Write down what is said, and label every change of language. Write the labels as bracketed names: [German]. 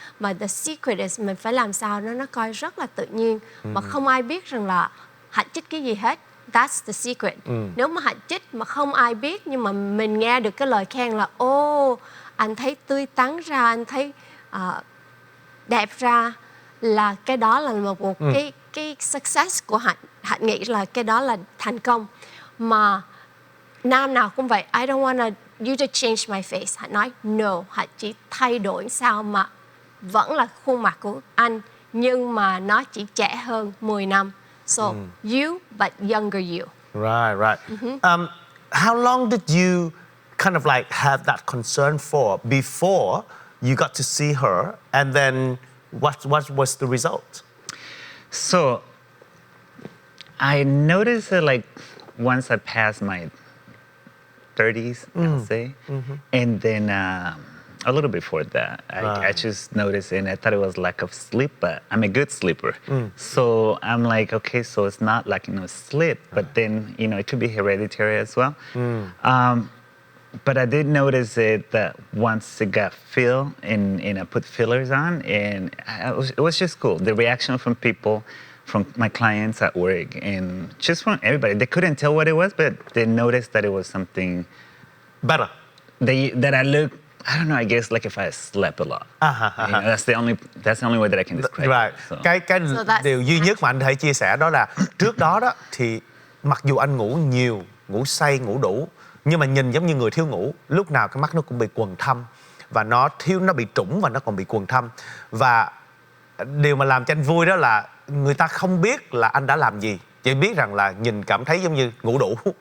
[Vietnamese] Mà [English] the secret is [Vietnamese] mình phải làm sao nó coi rất là tự nhiên mà không ai biết rằng là Hạnh chích cái gì hết. [English] That's the secret. [Vietnamese] Nếu mà Hạnh chích mà không ai biết nhưng mà mình nghe được cái lời khen là anh thấy tươi tắn ra, anh thấy đẹp ra, là cái đó là một cái success của Hạnh. Hạnh nghĩ là cái đó là thành công. Mà nam nào cũng vậy, [English] I don't wanna you to change my face. [Vietnamese] Hạnh nói no, Hạnh chỉ thay đổi sao mà vẫn là khuôn mặt của anh, nhưng mà nó chỉ trẻ hơn 10 năm. [English] So you but younger you. Right. How long did you kind of like have that concern for before you got to see her, and then what was the result? So I noticed that like once I passed my 30s, I'll say, and then a little before that, I just noticed, and I thought it was lack of sleep, but I'm a good sleeper. So I'm like, okay, so it's not like, sleep, but then, it could be hereditary as well. But I did notice it that once it got filled and I put fillers on, and it was just cool. The reaction from people, from my clients at work, and just from everybody. They couldn't tell what it was, but they noticed that it was something Better. that I look. I don't know. I guess like if I slept a lot. That's the only way that I can describe Right. it. So. [Vietnamese] Cái [English] that's [Vietnamese] điều duy nhất mà anh thể chia sẻ đó là trước đó thì mặc dù anh ngủ nhiều, ngủ say, ngủ đủ, nhưng mà nhìn giống như người thiếu ngủ. Lúc nào cái mắt nó cũng bị quầng thâm, và nó bị trũng và nó còn bị quầng thâm. Và điều mà làm cho anh vui đó là người ta không biết là anh đã làm gì, chỉ biết rằng là nhìn cảm thấy giống như ngủ đủ.